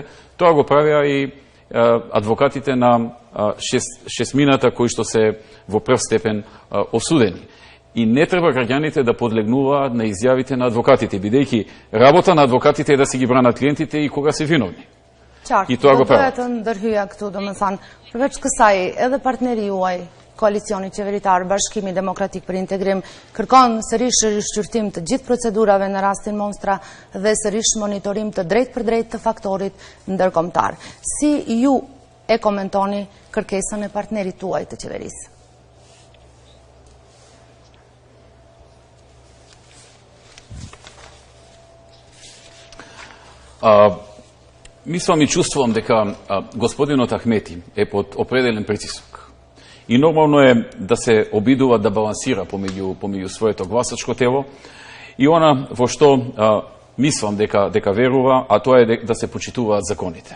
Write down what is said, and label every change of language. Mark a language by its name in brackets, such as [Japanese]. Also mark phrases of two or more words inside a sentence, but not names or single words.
[Macedonian] Тоа го правеа и адвокатите на шестмината кои што се во прв степен осудени. И не треба граѓаните да подлегнуваат на изјавите на адвокатите, бидејќи работа на адвокатите е да си ги бранат клиентите и кога се виновни. [Albanian] Qartë, [Macedonian] I тоа го прават. [Albanian] Do të ndërhyja këtu, domethënë, përveç kësaj, edhe partneri juaj, koalicioni qeveritar, Bashkimi Demokratik për Integrim, kërkon sërish rishqyrtim të gjithë procedurave në rastin Monstra dhe sërish monitorim të drejt për drejt të faktorit ndërkombëtar. Si ju e komentoni kërkesën e partnerit tuaj të qeverisë? [Macedonian] Мислам и чувствувам дека господинот Ахмети е под определен притисок. И нормално е да се обидува да балансира помеѓу своето гласачко тело и она во што мислам дека верува, а тоа е да се почитуваат законите.